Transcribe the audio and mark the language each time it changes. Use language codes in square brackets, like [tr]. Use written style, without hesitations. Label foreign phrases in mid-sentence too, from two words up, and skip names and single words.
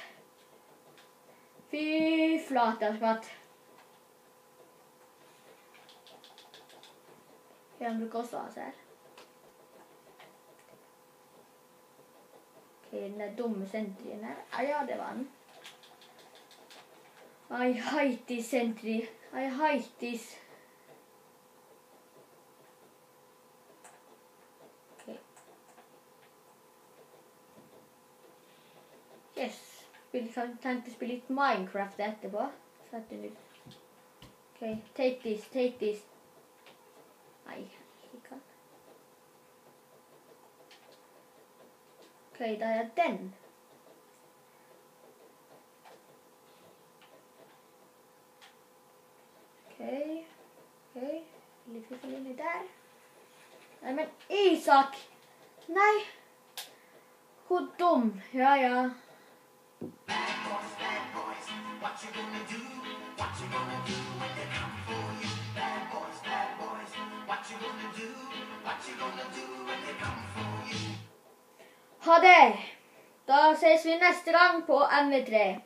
[no] Fy flata skvatt. Jeg bruker også aser. Ok, den der dumme sentrien her. Ja, det var den. [en] I hate this sentry. I hate this. Ok. Yes. [no] Tenkte å spille litt Minecraft etterpå. Sette litt. [en] Ok, take this. [no] Nei, ikke kan. Ok, da er den. Ok. Litt inni der. Nei, men Isak! Nei! Hvor dum. Ja. [en] Bad boys, what you gonna do? What you gonna do when they come for you? Bad boys, what you gonna do? What you gonna do when they come for you? [no] Ha det! Da ses vi neste gang på MV3.